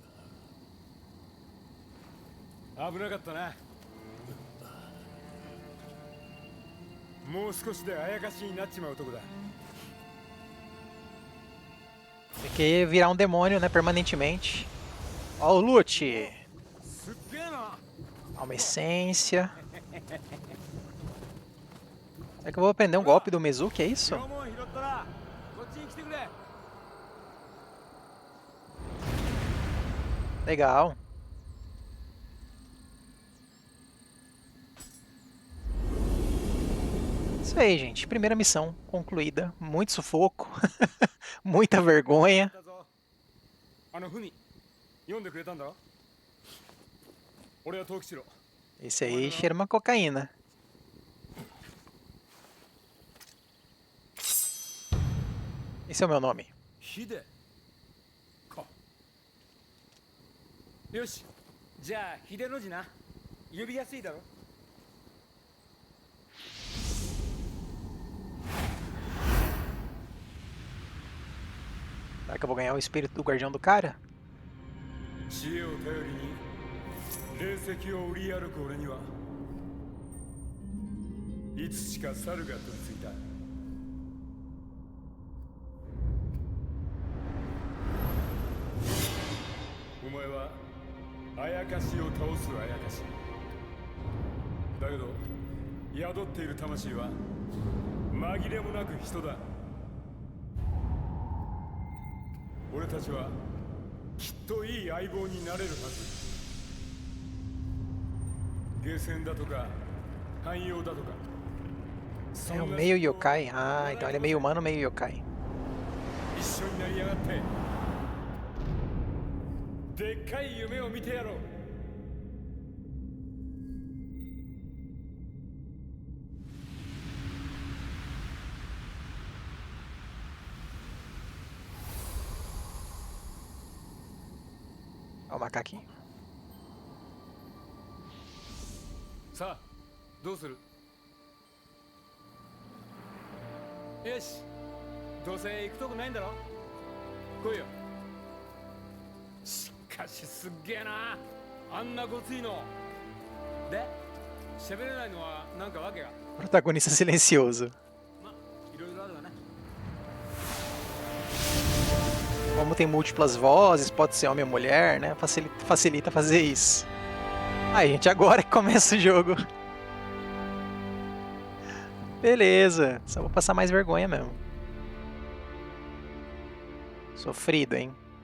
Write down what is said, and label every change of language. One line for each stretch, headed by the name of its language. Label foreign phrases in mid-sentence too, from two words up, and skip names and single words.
Japanese: 危なかったな。もう少しであやかしになっちまうとこだ。
Portuguese: Tem que virar um demônio, né, permanentemente. Ó o loot.
Japanese: すっげえな。
Portuguese: Ó, uma essência. É que eu vou aprender um golpe do Mizuki, é isso?
Japanese: 縄文拾ったらこっちに来てくれ。
Portuguese: Legal. Isso aí, gente. Primeira missão concluída. Muito sufoco. Muita vergonha.
Japanese: だぞ。ふみ読んでくれたんだろ。俺は藤吉郎。
Portuguese: Esse aí cheira uma cocaína. Esse é o meu nome.
Japanese: ヒデか。よし、じゃあ秀の字な。呼びやすいだろ。
Portuguese: Será que eu vou ganhar o espírito do guardião do cara?
Japanese: 知恵を頼りに霊石を売り歩く俺にはいつしか猿が取り付いた。お前はあやかしを倒すあやかしだけど宿っている魂は紛れもなく人だ。俺たちはきっといい相棒になれるはず。ゲーセンだとか汎用だとか
Portuguese: É um meio yokai. Ah, então ele é meio humano, meio yokai.
Japanese: 一緒になりやがってでっかい夢を見てやろう。
Portuguese: Ó o macaquinho.
Japanese: さあどうする。よし、どうせ行くとこないんだろ。来いよ。しかしすっげえな、あんなごついので喋れないのはなんかわけが。
Portuguese: Protagonista silencioso.
Japanese: ま、いろいろあるわね。
Portuguese: Como tem múltiplas vozes, pode ser homem ou mulher, né? Facilita fazer isso. Aí, gente, agora que começa o jogo. Beleza, só vou passar mais vergonha mesmo. Sofrido, hein?